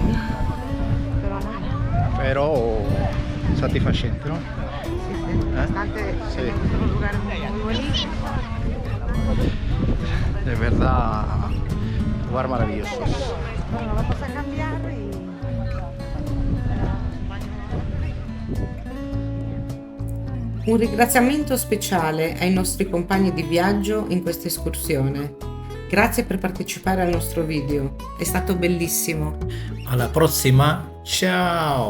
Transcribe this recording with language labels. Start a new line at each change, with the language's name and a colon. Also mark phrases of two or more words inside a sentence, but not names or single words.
Spanish: Pero nada. Però satisfacente, no? Sí, sí, bastante. Sí. Tenemos unos lugares muy bonitos. De verdad, lugar maravilloso. Bueno, vamos a cambiar y...
Italian: Un ringraziamento speciale ai nostri compagni di viaggio in questa escursione. Grazie per partecipare al nostro video, è stato bellissimo. Alla prossima, ciao!